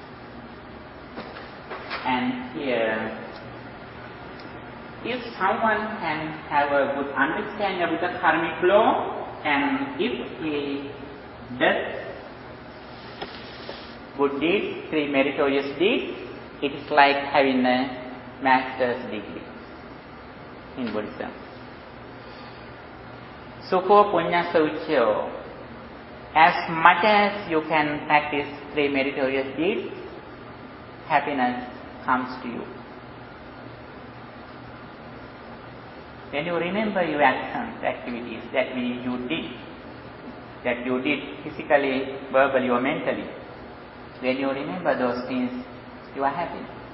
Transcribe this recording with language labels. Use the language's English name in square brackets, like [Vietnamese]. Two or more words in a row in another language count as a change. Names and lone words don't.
[English] And here, if someone can have a good understanding of the karmic law, and if he does good deeds, three meritorious deeds, it is like having a master's degree in Buddhism. [Pali] Sukho punya sauchyo. [English] As much as you can practice three meritorious deeds, happiness comes to you. When you remember your actions, activities that you did physically, verbally or mentally, when you remember those things, you are happy.